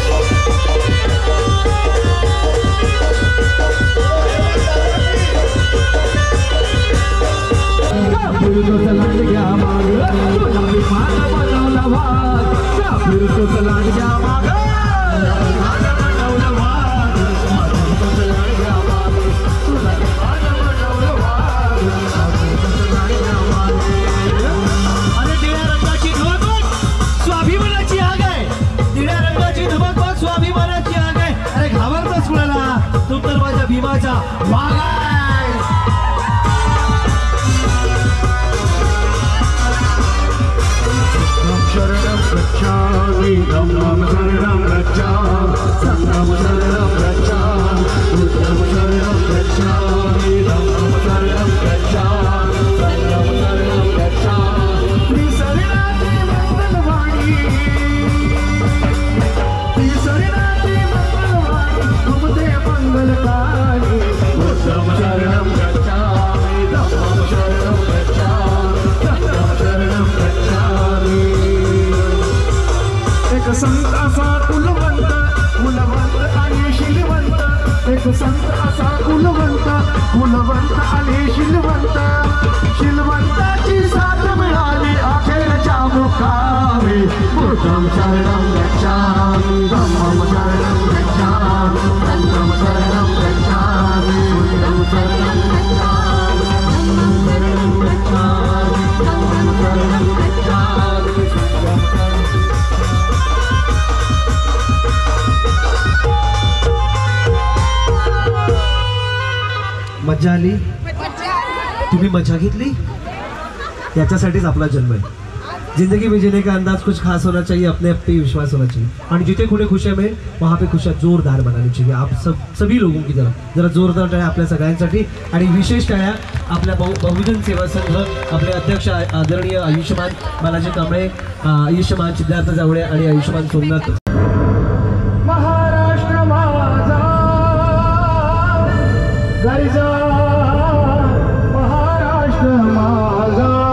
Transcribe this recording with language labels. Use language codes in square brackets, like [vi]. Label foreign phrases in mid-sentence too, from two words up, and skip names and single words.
[mr] फिरतो चलाड घ्या माग तुला विमान बनवलं वाघ का फिरतो चलाड घ्या माग विमान बनवलं वाघ का फिरतो चलाड घ्या माग तुला विमान बनवलं वाघ का फिरतो चलाड घ्या माग अरे निळ्या रंगाची धमक बघ स्वाभिमानाची आग आहे निळ्या रंगाची धमक बघ स्वाभिमानाची आग आहे अरे घाबरतोस कुणाला तू तर माझ्या भीमाचा वाघ आहेस [pi] शरणं गच्छामि धम्मं शरणं गच्छामि संघं शरणं गच्छामि बुद्धं शरणं गच्छामि धम्मं शरणं गच्छामि संघं शरणं गच्छामि [mr] त्रिशरणाची मंगलवाणी त्रिशरणाची मंगलवाणी तुमचे मंगलकारी [pi] बुद्धं शरणं गच्छामि धम्मं शरणं गच्छामि संघं शरणं गच्छामि [mr] एक संत असा कुलवंत आणि शिलवंत एक संत असा कुलवंत आणि शिलवंत शिलवंताची साथ मिळाली अखेरच्या मुखावी [pi] बुद्धं शरणं गच्छामि धम्मं शरणं गच्छामि संघं शरणं गच्छामि बुद्धं शरणं गच्छामि धम्मं शरणं गच्छामि संघं शरणं गच्छामि [mr] मजा आली तुम्ही मजा घेतली याच्यासाठीच आपला जन्म [hi] है जिंदगी में जीने का अंदाज कुछ खास होना चाहिए अपने आप पे विश्वास होना चाहिए और जिथे खुले खुशियां में वहाँ पे खुशियां जोरदार बनानी चाहिए आप सभी लोगों की तरफ जरा [mr] जोरदार टाळ्या आपल्या सगळ्यांसाठी आणि विशेष टाळ्या आपल्या बहुजन सेवा संघ आपले अध्यक्ष आदरणीय आयुष्यमान बालाजी कांबळे आयुष्यमान सिद्धार्थ जावळे आणि आयुष्यमान सोमनाथ महाराष्ट्र माझा गरजा महाराष्ट्र माझा